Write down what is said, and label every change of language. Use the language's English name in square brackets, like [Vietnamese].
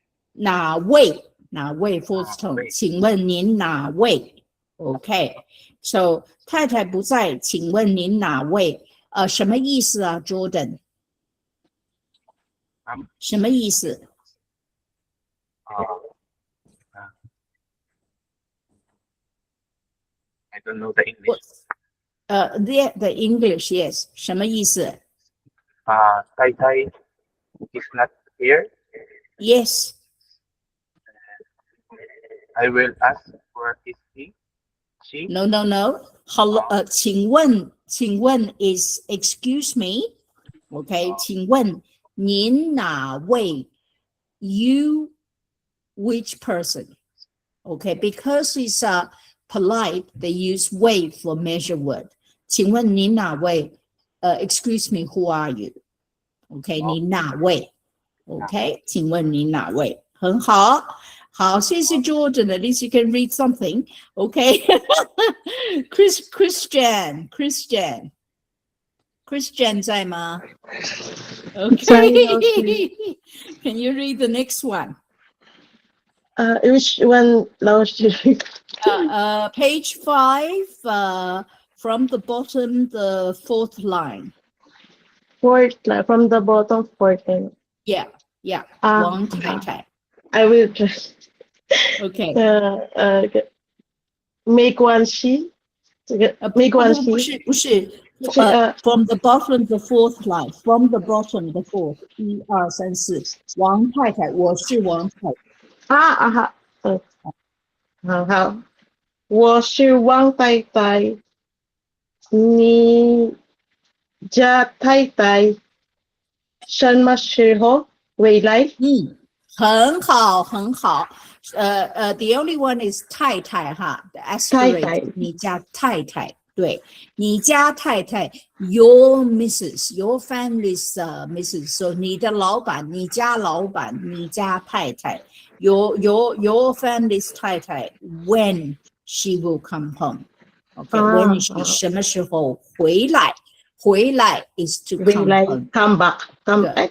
[Chinese] 哪位 [English] fourth tone？ [Chinese] 请问您哪位 ？ [English] OK， so [Chinese] 太太不在，请问您哪位？什么意思啊 ，Jordan？什么意思？ [English] I don't know the English. The English, yes. [Chinese] 什么意思 [English] Tai Tai is not here. Yes. I will ask where is he? She? No. Hello. 请问 is excuse me. Okay. [Chinese] 请问您哪位 ？ [English] You which person? Okay, because it's polite, they use 位 for measure word. [Chinese] 请问您哪位？ [English] Excuse me, who are you? [Chinese] Okay, 您哪位 ？Okay, 请问您哪位？很好，好，谢谢 Jordan. [English] At least you can read something. Okay, Christian [Chinese] 在吗 [English] ？Okay, can you read the next one? Which one, 老师 Page 5, from the bottom, the 4th line. Fourth, from the bottom, 14. Yeah, yeah. 啊 [Chinese] 王太太 [English] I will just Okay. make one she. [Chinese] 这个 [English] make one [Chinese] 不 [English] she. [Chinese] 是不是是 [English] from the bottom, the 4th line. From the bottom, the 4th. [Chinese] 1、2、3、4。 王太太，我是王太太。好，我是王太太，你家太太什么时候回来？很好，很好。 [English] The only one is 太太哈 ，the [Chinese] 太 [English] aspirate [Chinese] 太你家太太，对，你家太太 ， [English] your Mrs. your family's Mrs. So [Chinese] 你的老板，你家老板，你家太太 [English] your family's 太太 when she will come home. Okay, when she [Chinese] 什么时候回来？ [English] 回来 is to [Chinese] 回 [English] come [Chinese] 来 [English] home. ，come back，come